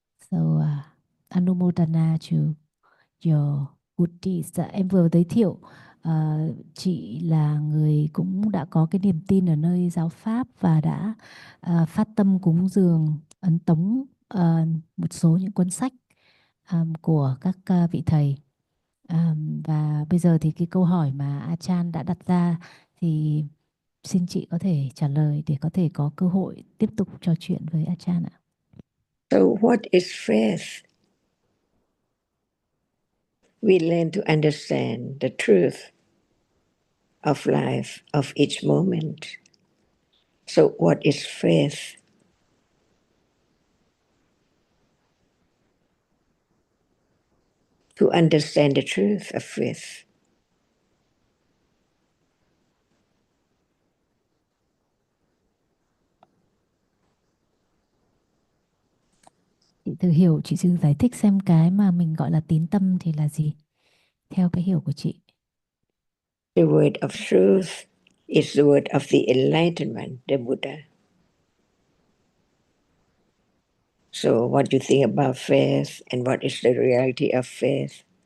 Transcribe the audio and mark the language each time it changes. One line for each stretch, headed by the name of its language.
English: So Anumodana to your good deeds.
Vietnamese: Dạ, em vừa giới thiệu chị là người cũng đã có cái niềm tin ở nơi giáo pháp và đã phát tâm cúng dường ấn tống một số những cuốn sách của các vị thầy. Và bây giờ thì cái câu hỏi mà Achan đã đặt ra thì xin chị có thể trả lời để có thể có cơ hội tiếp tục trò chuyện với Achan ạ.
English: So what is faith? We learn to understand the truth of life, of each moment. So what is faith? To understand the truth of faith.
Vietnamese: thử hiểu, chị thử giải thích xem cái mà mình gọi là tín tâm thì là gì, theo cái hiểu của chị.
English: The word of truth is the word of the enlightenment, the Buddha. So what do you think about faith and what is the reality of faith?